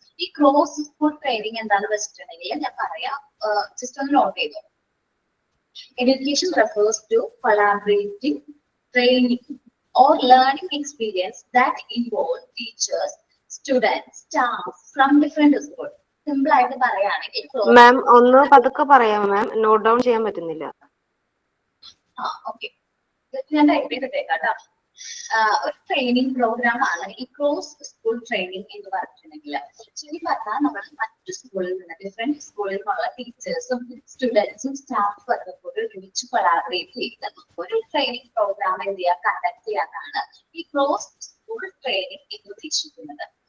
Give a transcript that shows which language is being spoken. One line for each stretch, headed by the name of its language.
Malayalam: ഈ cross school training എന്താണെന്ന് വെച്ചിട്ടുണ്ടെങ്കിൽ ഞാൻ പറയാം, ജസ്റ്റ് ഒന്ന് നോട്ട് ചെയ്തോ.
English: Education refers to collaborating training or learning experience that involve teachers, students, staff from different schools.
Malayalam: Simple ആയിട്ട് പറയുകയാണെങ്കിൽ മാം ഒന്ന് പതുക്കെ പറയാം മാം, നോട്ട് ഡൗൺ ചെയ്യാൻ പറ്റുന്നില്ല. ഓക്കെ, ഞാൻ ടൈപ്പ് ചെയ്തിട്ടേക്കാം കേട്ടോ. ഒരു ട്രെയിനിങ് പ്രോഗ്രാം ആണ് ഈ ക്രോസ് സ്കൂൾ ട്രെയിനിങ് എന്ന് പറഞ്ഞിട്ടുണ്ടെങ്കിൽ. ശരി പറഞ്ഞാൽ നമ്മൾ മറ്റു സ്കൂളിൽ നിന്ന്, ഡിഫറെന്റ് സ്കൂളിൽ നിന്നുള്ള ടീച്ചേഴ്സും സ്റ്റുഡൻസും സ്റ്റാഫും ഒക്കെ കൂടി ഒരുമിച്ച് കൊളാബറേറ്റ് ചെയ്ത് ഒരു ട്രെയിനിങ് പ്രോഗ്രാം എന്ത് ചെയ്യുക, കണ്ടക്ട് ചെയ്യാനാണ് ഈ ക്രോസ് സ്കൂൾ ട്രെയിനിങ് എന്ന് ഉദ്ദേശിക്കുന്നത്.